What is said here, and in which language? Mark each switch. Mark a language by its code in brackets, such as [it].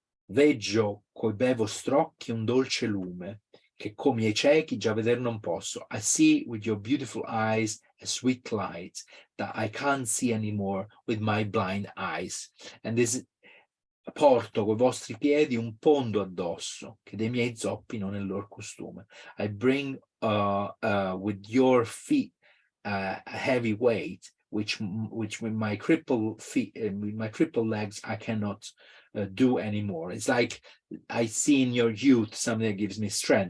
[it] Veggio coi bei vostri occhi un dolce lume che come ai ciechi già veder non posso. [en] I see with your beautiful eyes a sweet light that I can't see anymore with my blind eyes. And this [it] porto coi vostri piedi un pondo addosso che dei miei zoppi non è il loro costume. [en] I bring with your feet a heavy weight which with my crippled feet and with my crippled legs I cannot do anymore. It's like I see in your youth something that gives me strength.